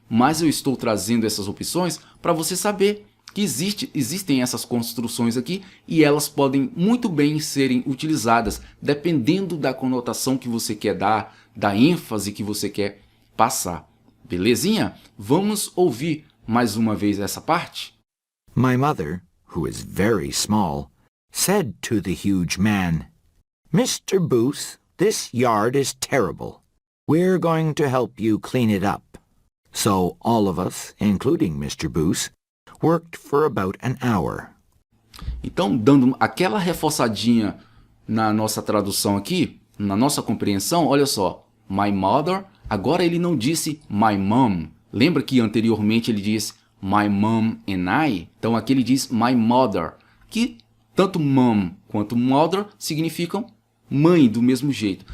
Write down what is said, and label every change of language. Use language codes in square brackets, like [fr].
[pt] Mas eu estou trazendo essas opções para você saber que existem essas construções aqui e elas podem muito bem serem utilizadas, dependendo da conotação que você quer dar, da ênfase que você quer passar. Belezinha? Vamos ouvir mais uma vez essa parte? [en] My mother, who is very small, said to the huge man, "Mr. Booth, this yard is terrible. We're going to help you clean it up." So all of us, including Mr. Booth, worked for about an hour. [pt] Então, dando aquela reforçadinha na nossa tradução aqui, na nossa compreensão, olha só, [en] my mother, [pt] agora ele não disse [en] my mom. [pt] Lembra que anteriormente ele disse [en] my mom and I? [pt] Então aqui ele diz [en] my mother, [pt] que tanto mom quanto mother significam mãe do mesmo jeito.